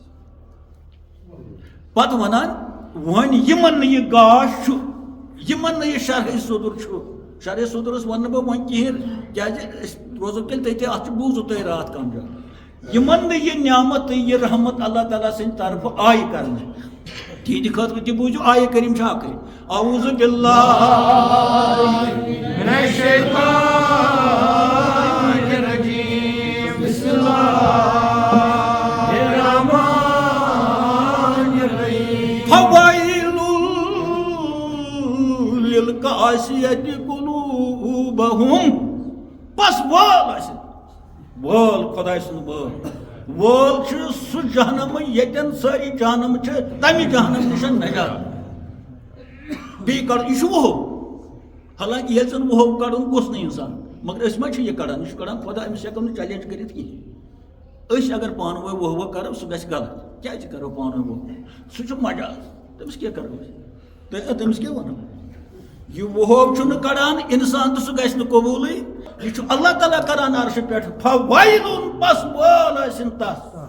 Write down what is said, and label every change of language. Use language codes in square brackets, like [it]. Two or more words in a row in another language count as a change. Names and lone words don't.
[ks] پتہٕ وَنان وۄنۍ یِمن نہٕ یہِ گاش چھُ یِمن نہٕ یہِ شرحِ صدور چھُ شرحِ صدورس وَنہٕ نہٕ بہٕ وۄنۍ کِہیٖنۍ کیٛازِ أسۍ روزو تیٚلہِ تٔتی اَتھ چھُ بوٗزِو تُہۍ راتھ کم جان یِمن نہٕ یہِ نعمت تہٕ یہِ رحمت اللہ تعالیٰ سٕنٛدِ طرفہٕ آیہِ کرنہٕ تِہنٛدِ خٲطرٕ تہِ بوٗزِو آیہِ کریٖم چھِ اکھٕے [ar] اعوذ باللہ من الشیطان الرجیم بسم اللہ الرحمن الرحیم فویل للقاسیۃ قلوبہم [ks] بس وول آسہِ وول خۄداے سُنٛد وول چھُ سُہ جہنم ییٚتٮ۪ن سٲری جہنم چھِ تمہِ جہنم نِش نجات بیٚیہِ کڑُن یہِ چھُ وُہو حالانکہِ ییٚلہِ زن وُہو کڑُن گوٚژھ نہٕ اِنسان مگر أسۍ ما چھِ یہِ کڑان یہِ چھُ کڑان خۄدا أمِس ہٮ۪کو نہٕ چیلینج کٔرِتھ کِہیٖنۍ أسۍ اگر پانہٕ ؤنۍ وُہ کرو سُہ گژھِ غلط کیٛازِ کرو پانہٕ ؤنۍ وُہ سُہ چھُ مجاز تٔمِس کیٛاہ کرو أسۍ تٔمِس کیٛاہ وَنو یہِ وُہو چھُنہٕ کڑان اِنسان تہٕ سُہ گژھِ نہٕ قبوٗلٕے یہِ چھُ اللہ تعالیٰ کران عرشہٕ پٮ۪ٹھ فویلُن بس وول ٲسِن تتھ